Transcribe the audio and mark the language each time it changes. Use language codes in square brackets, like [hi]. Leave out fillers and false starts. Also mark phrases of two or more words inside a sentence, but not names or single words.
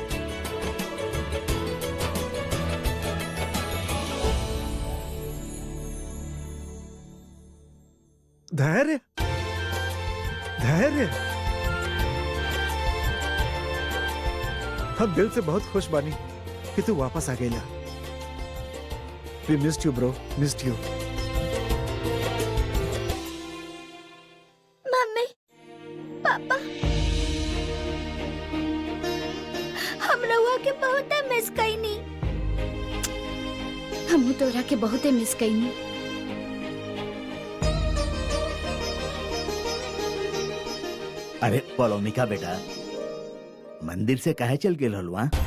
[bho] धैर्य, धैर्य। हम दिल से बहुत खुश बानी कि तू वापस आ गईला। [en] We missed you, bro. Missed you. [bho] मम्मी, पापा, हम रउआ के बहुत मिस कईनी। हम तोरा के बहुते मिस कईनी। अरे पलोमिका बेटा, मंदिर से काहे चल गेल हलवा?